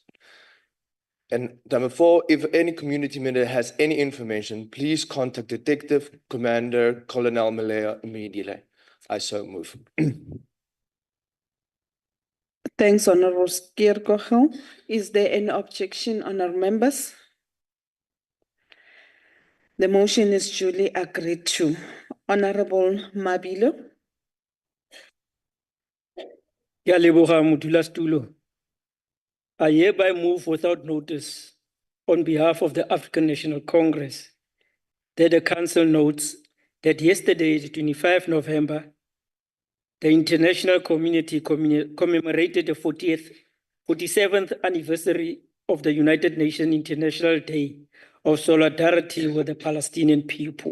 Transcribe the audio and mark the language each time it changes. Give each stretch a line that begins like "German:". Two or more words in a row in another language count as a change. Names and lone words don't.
English: And number 4, if any community member has any information, please contact Detective Commander Colonel Malaya immediately. I so move. Thanks, Honorable Skierkochel. Is there any objection, honorable members? The motion is duly agreed to. Honorable Mabilo.
Tswana: Ke a leboga modulasetulo.
English: I hereby move without notice on behalf of the African National Congress that the Council notes that yesterday, the 25th November, the international community commemorated the 47th anniversary of the United Nations International Day of Solidarity with the Palestinian people.